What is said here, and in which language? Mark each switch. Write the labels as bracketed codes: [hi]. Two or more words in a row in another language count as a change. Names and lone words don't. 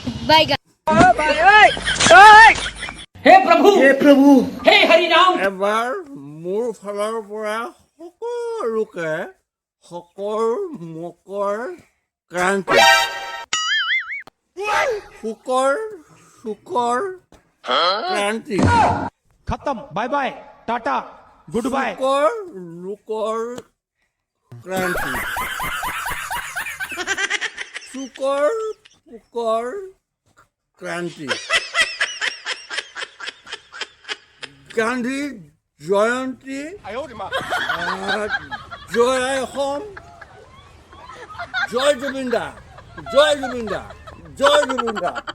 [hi] बैगन हे प्रभु हे हरि राम [as] এবাৰ মোৰ ফালৰ পৰা সকলোকে মকৰ ক্ৰান্তি শুকৰ ক্ৰান্তি [en] खत्म bye bye tata good bye [as] লোকৰ ক্ৰান্তি পোকৰ ক্ৰান্তি গান্ধী জয়ন্তী জয় অসম জয় জুবিন দা জয় জুবিন দা জয় জুবিন দা